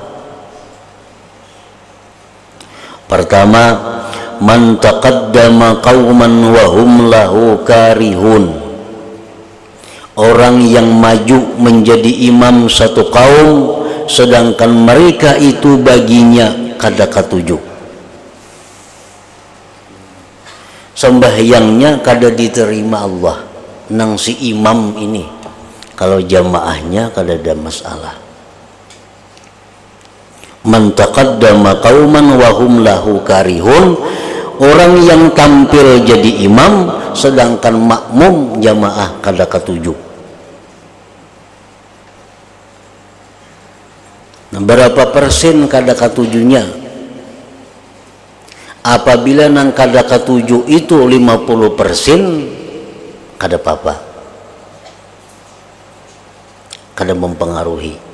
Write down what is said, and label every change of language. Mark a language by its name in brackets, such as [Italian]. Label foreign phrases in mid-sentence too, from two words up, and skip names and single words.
[Banjar] Pertama, [Arabic] من تقدم قوما وهم له كارهون, [Banjar] orang yang maju menjadi imam satu kaum sedangkan mereka itu baginya kada katuju, sembahyangnya kada diterima Allah nang si imam ini, kalau jamaahnya kada ada masalah. [Arabic] من تقدم قوما وهم له كارهون, [Banjar] orang yang tampil jadi imam sedangkan makmum jamaah kada katuju. Nah, berapa persen kada katujunya? Apabila nang kada katuju itu 50%, kada apa-apa, kada mempengaruhi.